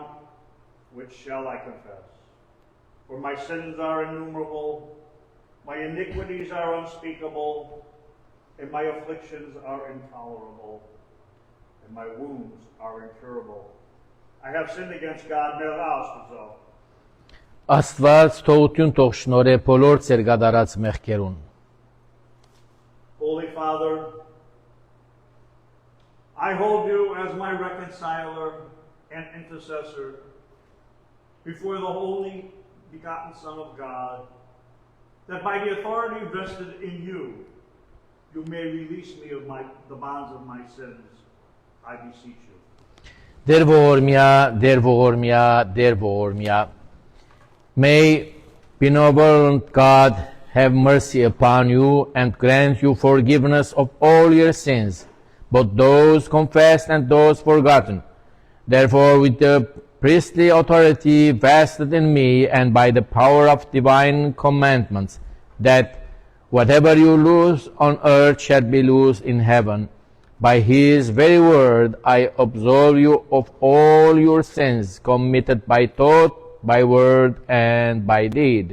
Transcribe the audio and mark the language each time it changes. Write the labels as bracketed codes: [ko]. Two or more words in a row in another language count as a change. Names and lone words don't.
[en] Which shall I confess? For my sins are innumerable, my iniquities are unspeakable, and my afflictions are intolerable, and my wounds are incurable. I have sinned against God, merash. [hy] Աստված թողություն թող շնորհե բոլոր ձեր գդարած մեղքերուն։ [en] Holy Father, I hold you as my reconciler and intercessor before the holy begotten Son of God, that by the authority vested in you, you may release me of the bonds of my sins. I beseech you. [hy] Դեր ողորմյա, դեր ողորմյա, դեր ողորմյա. [en] May benevolent God have mercy upon you and grant you forgiveness of all your sins, both those confessed and those forgotten. Therefore, with the priestly authority vested in me and by the power of divine commandments, that whatever you loose on earth shall be loosed in heaven, by his very word I absolve you of all your sins committed by thought, by word, and by deed.